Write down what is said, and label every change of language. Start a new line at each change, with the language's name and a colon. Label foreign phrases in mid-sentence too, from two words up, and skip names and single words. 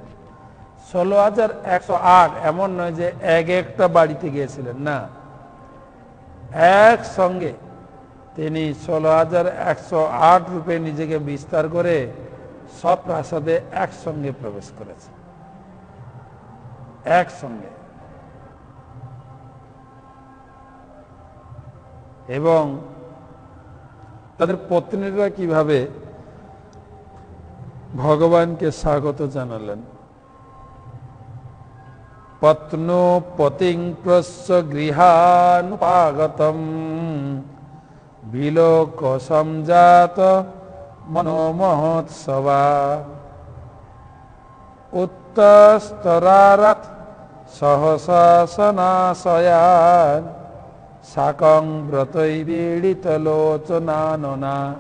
Bangla: 16,108 এমন নয় যে এক একটা বাড়িতে গিয়েছিলেন, না, একসঙ্গে তিনি 16,108 রূপে নিজেকে বিস্তার করে সব প্রাসাদে একসঙ্গে প্রবেশ করেছেন, একসঙ্গে। এবং তাদের পত্নীরা কিভাবে ভগবানকে স্বাগত জানালেন।
Sanskrit: পত্নো পতিং প্রস্য গৃহানুপাগতম বিলোক সংজাত মনোমহোৎসবা উত্তস্তরারথ সহসাসনাশয়ান সাকং ব্রতৈ বিড়িত লোচনাননা।